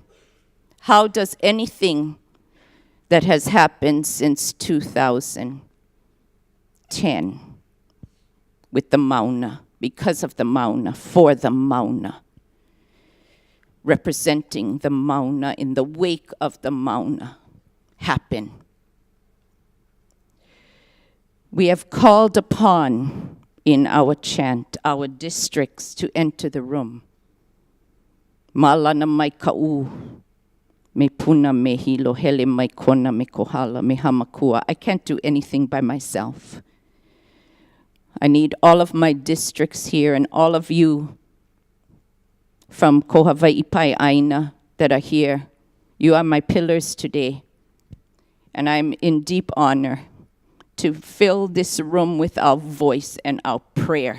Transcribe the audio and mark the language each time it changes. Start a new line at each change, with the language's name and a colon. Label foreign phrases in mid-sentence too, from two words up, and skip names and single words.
English: How does anything that has happened since 2010 with the Mauna, because of the Mauna, for the Mauna, representing the Mauna in the wake of the Mauna, happen? We have called upon in our chant, our districts to enter the room.
Hawaiian: Malana mai ka'u, me puna me hilo, hele mai kona me kohala, me hamakua.
English: I can't do anything by myself. I need all of my districts here and all of you from Ko Hawaii Pai Aina that are here. You are my pillars today. And I'm in deep honor to fill this room with our voice and our prayer.